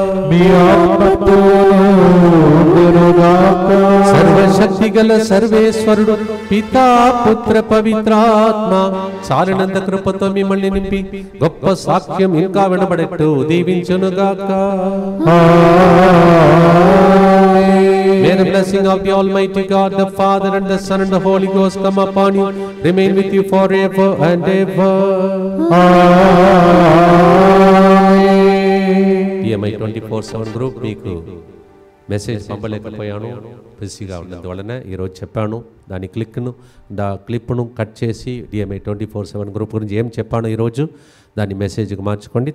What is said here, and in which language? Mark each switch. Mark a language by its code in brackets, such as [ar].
[te] మీ ఆత్మతో ఉండునుగాక. సర్వశక్తి గల సర్వేశ్వరుడు పితా, పుత్ర, పవిత్రాత్మ చాలినంత కృపతో మిమ్మల్ని నింపి గొప్ప సాక్ష్యం ఇంకా వినబడట్టు దీవించునుగాక. [en] May the blessing of the Almighty God, the Father and the Son and the Holy Ghost come upon you, remain with you forever and ever. [te] DMI 24/7 group మీకు మెసేజ్ పంపలేకపోయాను, బిజీగా ఉన్నందువలన ఈరోజు చెప్పాను. దాని క్లిప్ను కట్ చేసి DMI 24/7 గ్రూప్ గురించి ఏం చెప్పాను ఈరోజు దాన్ని మెసేజ్కి మార్చుకోండి.